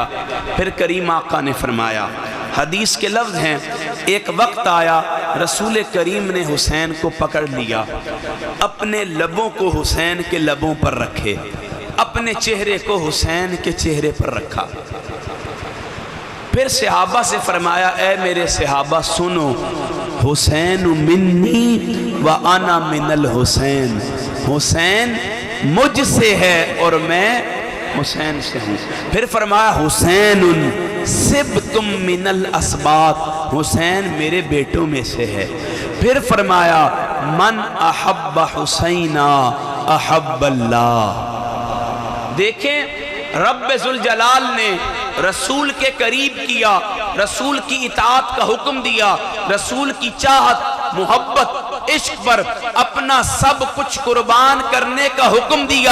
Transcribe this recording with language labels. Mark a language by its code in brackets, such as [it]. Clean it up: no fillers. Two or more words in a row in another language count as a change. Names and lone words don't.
[ur] پھر کریم آقا نے فرمایا، حدیث کے لفظ ہیں، ایک وقت آیا رسول کریم نے حسین کو پکڑ لیا، اپنے لبوں کو حسین کے لبوں پر رکھے، اپنے چہرے کو حسین کے چہرے پر رکھا، پھر صحابہ سے فرمایا، اے میرے صحابہ سنو، [ar] حسین منی و انا من الحسین، [ur] حسین مجھ سے ہے اور میں حسین سے ہوں۔ پھر فرمایا حسین [ar] سبتم من الاسباط، [ur] حسین میرے بیٹوں میں سے ہے۔ پھر فرمایا [ar] من احب حسینا احب اللہ۔ [ur] دیکھیں رب ذوالجلال نے رسول کے قریب کیا، رسول کی اطاعت کا حکم دیا، رسول کی چاہت، محبت، عشق پر اپنا سب کچھ قربان کرنے کا حکم دیا۔